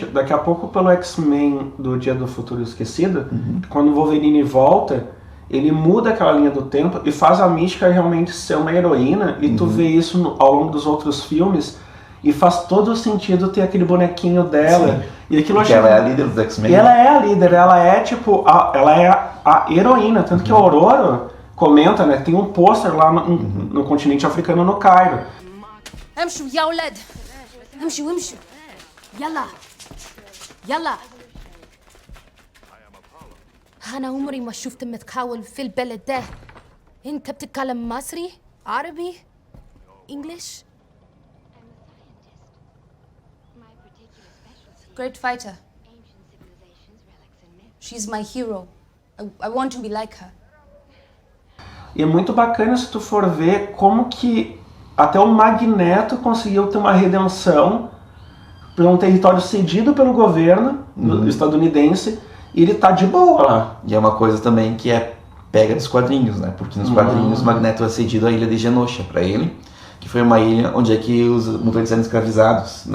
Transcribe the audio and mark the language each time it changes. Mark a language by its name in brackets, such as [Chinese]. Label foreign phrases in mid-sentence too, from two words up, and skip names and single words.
[Portuguese] Daqui a pouco, pelo X-Men do Dia do Futuro Esquecido, quando o Wolverine volta, ele muda aquela linha do tempo e faz a Mística realmente ser uma heroína, e tu vê isso ao longo dos outros filmes, e faz todo o sentido ter aquele bonequinho dela. E aquilo Porque ela é a líder dos X-Men. E ela é a líder, ela é tipo, ela é a heroína, tanto que a Aurora comenta, né, tem um pôster lá no continente africano, no Cairo. [Arabic] امشوا يا ولاد امشوا امشوا يلا يلا. أنا عمري ما شفت متحول في البلد ده. أنت بتتكلم مصري؟ عربي؟ English? [English] Great fighter. She's my hero. I want to be like her. [Portuguese] E é muito bacana se tu for ver como que até o Magneto conseguiu ter uma redenção por um território cedido pelo governo estadunidense e ele tá de boa lá. E é uma coisa também que pega dos quadrinhos, né? Porque nos quadrinhos o Magneto é cedido à ilha de Genosha pra ele, que foi uma ilha onde é que os mutantes eram escravizados, né?